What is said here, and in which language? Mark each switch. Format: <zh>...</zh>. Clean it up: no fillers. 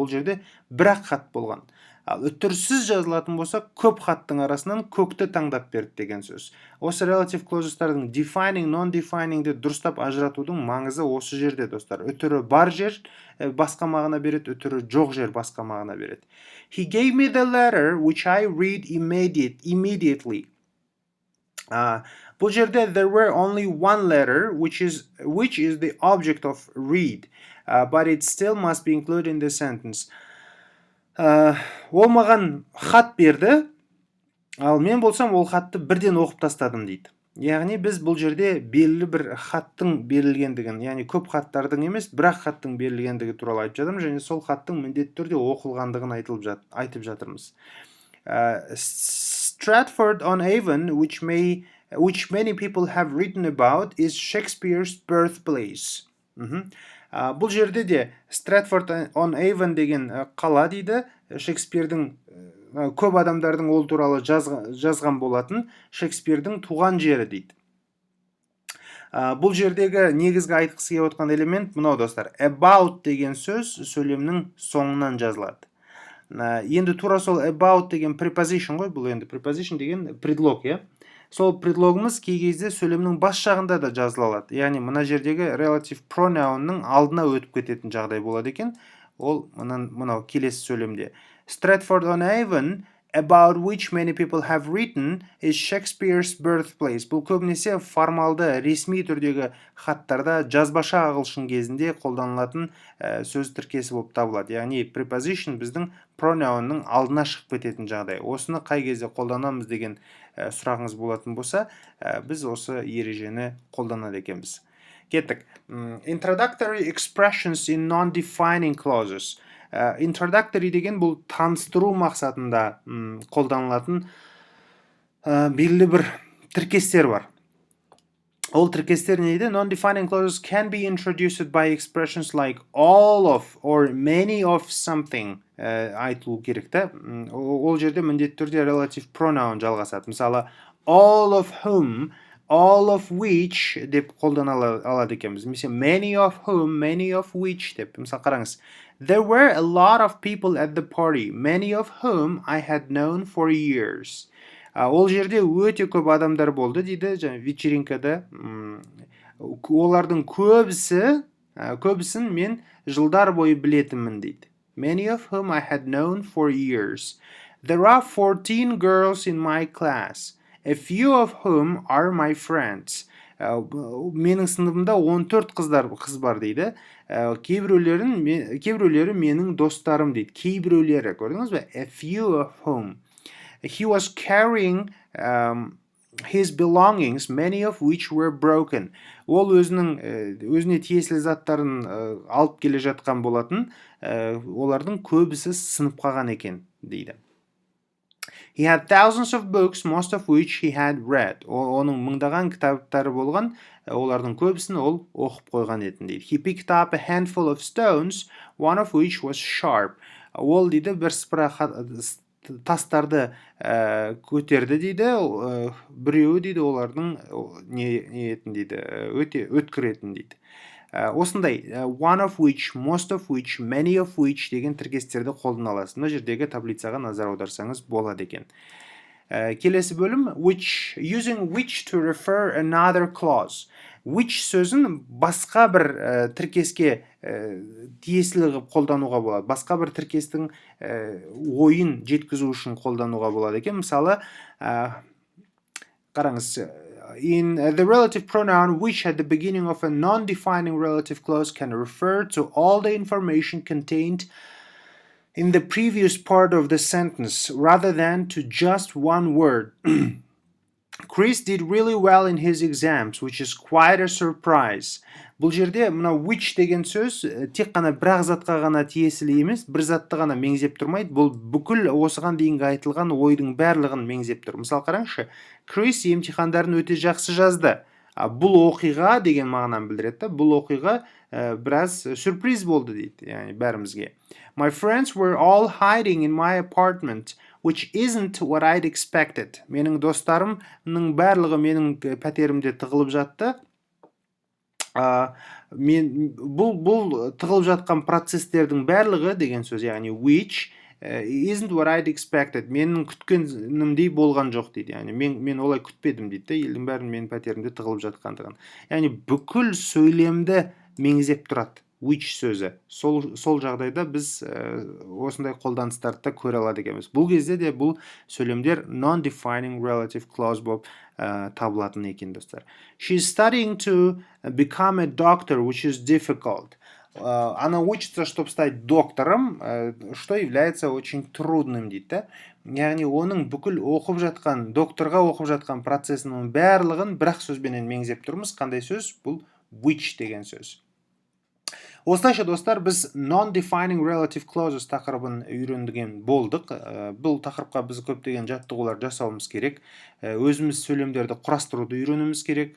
<kk>Ол жерде бірақ хат болған. Ал үтірсіз жазылатын болса, көп хаттың арасынан көкті таңдап берді деген сөз. Осы relative clauses-тардың defining, non-definingді дұрыстап ажыратудың маңызы осы жерде, достар. Үтірі бар жер басқа мағына береді, үтірі жоқ жер басқа мағына береді.</kk> <en>He gave me the letter which I read immediately.</en> <kk>Бұл жерде</kk> <en>there were only one letter which is the object of read, but it still must be included in the sentence.</en> <kk>Ол маған хат берді, ал мен болсам ол хатты бірден оқып тастадым дейді. Яғни біз бұл жерде белгілі бір хаттың берілгендігін, яғни көп хаттардың емес, бірақ хаттың берілгендігі туралы айтып жатырмыз, және сол хаттың міндетті түрде оқылғандығын айтып жатырмыз.</kk> <en>Stratford-on-Avon, which many people have written about, is Shakespeare's birthplace.</en> <kk>Бұл жерде де Stratford-on-Avon деген қала дейді, Шекспирдің көп адамдардың ол туралы жазған болатын, Шекспирдің туған жері дейді. Бұл жердегі негізгі айтқысы келіп отқан элемент мынау, достар. About деген сөз сөйлемнің соңынан жазылады. Енді тура сол about деген preposition ғой, бұл енді preposition деген предлог, Сол предлогымыз кей кезде сөйлемнің бас жағында да жазыла алады. Яғни мына жердегі relative pronounның алдына өтіп кететін жағдай болады екен. Ол мынау келесі сөйлемде.</kk> <en>Stratford-on-Avon, about which many people have written, is Shakespeare's birthplace.</en> <kk>Бұл көбінесе формалды, ресми түрдегі хаттарда жазбаша ағылшын кезінде қолданылатын сөз тіркесі болып табылады. Яғни preposition біздің pronounның алдына шығып кететін жағдай. Осыны қай кезде қолданамыз деген сұрағыңыз болатын болса, біз осы ережені қолданады екенбіз. Кеттік.</kk> <en>Introductory expressions in non-defining clauses.</en> <kk>Introductory деген бұл таныстыру мақсатында қолданылатын белгілі бір тіркестер бар. Ол тіркестер не дейді?</kk> <en>Non-defining clauses can be introduced by expressions like all of or many of something</en> <kk>айтылу керек та. Ол жерде міндетті түрде relative pronoun жалғасады. Мысалы, all of whom, all of which деп қолдана алады екенбіз. Немесе many of whom, many of which деп. Мысалы, қараңыз.</kk> <en>There were a lot of people at the party, many of whom I had known for years.</en> <kk>Ол жерде өте көп адамдар болды дейді, және вечеринкада. Олардың көбісін мен жылдар бойы білетінмін дейді.</kk> <en>Many of whom I had known for years. There are 14 girls in my class, a few of whom are my friends.</en> <kk>Менің сыныбымда 14 қыз бар дейді. Кейбіреулері менің достарым дейді. Кейбіреулері, көрдіңіз бе?</kk> <en>A few of whom. He was carrying his belongings, many of which were broken.</en> <kk>Ол өзіне тиесілі заттарын алып келе жатқан болатын, олардың көбісі сынып қалған екен дейді.</kk> <en>He had thousands of books, most of which he had read.</en> <kk>Оның мыңдаған кітаптары болған, олардың көбісін ол оқып қойған етін дейді.</kk> <en>He picked up a handful of stones, one of which was sharp.</en> <kk>Ол дейді бірсыпыра тастарды көтерді дейді, біреуі дейді олардың не етін дейді, өте өткір етін дейді. Осындай one of which, most of which, many of which деген тіркестерді қолдана аласыз. Мына жердегі таблицаға назар аударсаңыз болады екен. Келесі бөлім</kk> <en>which, using which to refer another clause.</en> <kk>Which сөзін басқа бір тіркеске тиесілі қылып қолдануға болады. Басқа бір тіркестің ойын жеткізу үшін қолдануға болады екен. Мысалы, қараңыз,</kk> <en>in the relative pronoun which at the beginning of a non-defining relative clause can refer to all the information contained in the previous part of the sentence rather than to just one word. Chris did really well in his exams, which is quite a surprise.</en> <kk>Бұл жерде мына which деген сөз тек қана бір затқа ғана тиесілі емес, бір затты ғана меңзеп тұрмайды. Бұл бүкіл осыған дейінгі айтылған ойдың барлығын меңзеп тұр. Мысалы қараңызшы, Крис емтихандарын өте жақсы жазды. Бұл оқиға деген мағынаны білдіреді. Бұл оқиға біраз сюрприз болды дейді, яғни бәрімізге.</kk> <en>My friends were all hiding in my apartment, which isn't what I'd expected.</en> <kk>Менің достарымның барлығы менің пәтерімде тығылып жатты. Бұл тығылып жатқан процестердің барлығы деген сөз, яғни</kk> <en>which isn't what I'd expected.</en> <kk>Менің күткенімдей болған жоқ дейді. Яғни мен олай күтпедім дейді. Елдің бәрін менің пәтерімде тығылып жатқандығын. Яғни бүкіл сөйлемді меңзеп тұрады which сөзі. Сол жағдайда біз осындай қолданыстарды көре алады екенбіз. Бұл кезде де бұл сөйлемдер non-defining relative clause болып табылатын екен, достар.</kk> <en>She's studying to become a doctor, which is difficult.</en> <ru>Она учится, чтобы стать доктором, что является очень трудным</ru> <kk>дейді. Яғни оның бүкіл оқып жатқан, докторға оқып жатқан процесінің барлығын бір-ақ сөзбенен меңзеп тұрмыз. Қандай сөз? Бұл which деген сөз. Осылайша, достар, біз non-defining relative clauses тақырыбын үйренген болдық. Бұл тақырыпқа біз көптеген жаттығулар жасауымыз керек. Өзіміз сөйлемдерді құрастыруды үйренуіміз керек.</kk>